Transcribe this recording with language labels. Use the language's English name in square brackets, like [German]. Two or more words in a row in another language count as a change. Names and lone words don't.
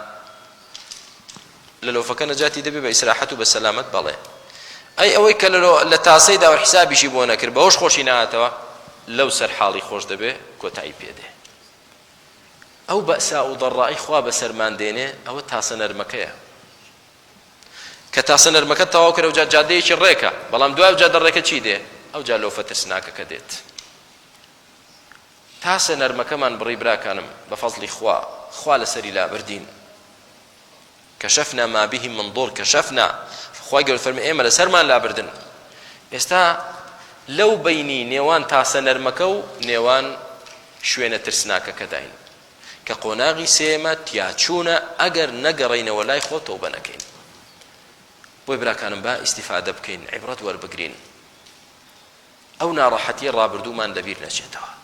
[Central Kurdish] لە لۆفەکە نەجاتی دەبێ بە ئیسراحەت و بە سەلامەت بەڵێ ئەی ئەوەی کە لە تاسەیدا و حسابیشی بۆ نەکرد بەهۆش خۆشی نهاتەوە لەو سەر حاڵی خۆش دەبێ کۆتایی پێدێ ئەو بەئسا و ضەڕائی خوا بەسەرمان دێنێ ئەوە تاسە نەرمەکەیە کە تاسە نەرمەکە تەواو کرد ئەوجا جادەیەکی ڕێکە بەڵام دوای جادە ڕێکە چی دێ ئەوجا لۆفە ترسناکەکە دێت تاسە نەرمەکەمان بڕی براکانم بە فەزڵی خوا لەسەری لابردین [Arabic] کەشەفنا ما به من ضر کەشەفنا [Central Kurdish] خوای گەورە فەرمی ئێمە لەسەرمان لابردن ئێستا لەو بەینی نێوان تاسە نەرمەکە و نێوان شوێنە ترسناکەکە داین کە قۆناغی سێمە تیاچوونە ئەگەر نەگەڕینەوە لای خۆ تەوبە نەکەین بۆی براکانم با ئیستیفادە بکەین عیبرەت وەربگرین ئەو ناڕەحەتیە ڕابردوومان لەبیر نەچێتەوە